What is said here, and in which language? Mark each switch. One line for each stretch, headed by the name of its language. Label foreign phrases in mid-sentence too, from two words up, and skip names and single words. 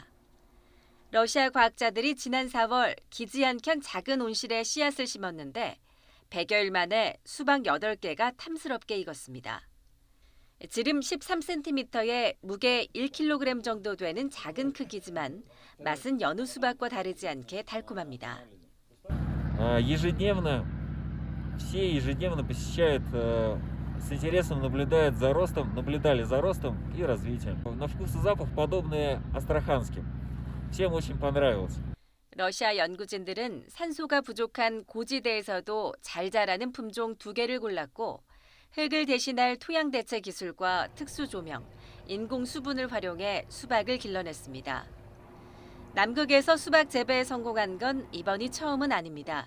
Korean: 러시아 과학자들이 지난 4월 기지 한 켠 작은 온실에 씨앗을 심었는데 100여일 만에 수박 8개가 탐스럽게 익었습니다. 지름 13cm에 무게 1kg 정도 되는 작은 크기지만 맛은 여느 수박과 다르지 않게 달콤합니다.
Russian: Ежедневно посещают, с интересом наблюдали за ростом и развитием. На вкус и запах подобные астраханским. Всем очень понравилось.
Korean: 러시아 연구진들은 산소가 부족한 고지대에서도 잘 자라는 품종 2개를 골랐고 흙을 대신할 토양 대체 기술과 특수 조명, 인공 수분을 활용해 수박을 길러냈습니다. 남극에서 수박 재배에 성공한 건 이번이 처음은 아닙니다.